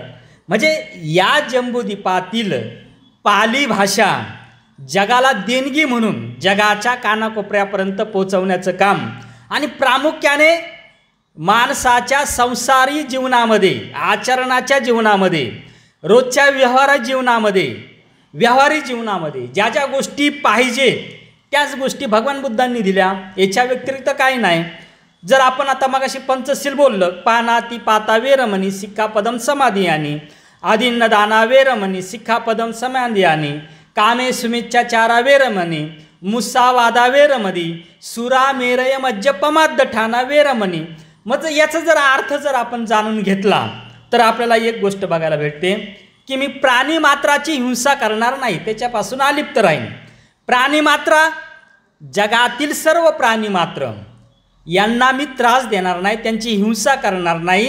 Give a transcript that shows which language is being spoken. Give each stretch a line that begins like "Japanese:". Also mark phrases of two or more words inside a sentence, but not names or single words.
Marathi: म्हणजे या जम्बूद्वीपातील पाली भाषा जगाला देणगी म्हणून जगाच्या कानाकोपऱ्यापर्यंत पोहोचवण्याचं काम आणि प्रामुख्याने माणसाच्या संसारी जीवनामध्ये, आचरणाच्या जीवनामध्ये, रोजच्या व्यवहारी जीवनामध्ये ज्या ज्या गोष्टी पाहिजे त्याच गोष्टी भगवान बुद्धांनी दिल्या. याच्या व्यतिरिक्त काही नाही. जर आपण आता मगाशी पंचशील बोललं,
Pali: पानाती पाता वेरमणी सिक्खापदम समाधियानी, आदिन्न दाना वेरमणी सिक्खापदम समाधियानी, कामे सुमिच्छाचारा वेरमणी मुसावादा वेरमधी सुरा मेरय मज्जपमाद्द ठाणा वेरमणी.
Marathi: मग याचा जर अर्थ जर आपण जाणून घेतला तर आपल्याला एक गोष्ट बघायला भेटते की मी प्राणी मात्राची हिंसा करणार नाही, त्याच्यापासून अलिप्त राहीन. प्राणी मात्रा, जगातील सर्व प्राणी मात्र यांना मी त्रास देणार नाही, त्यांची हिंसा करणार नाही.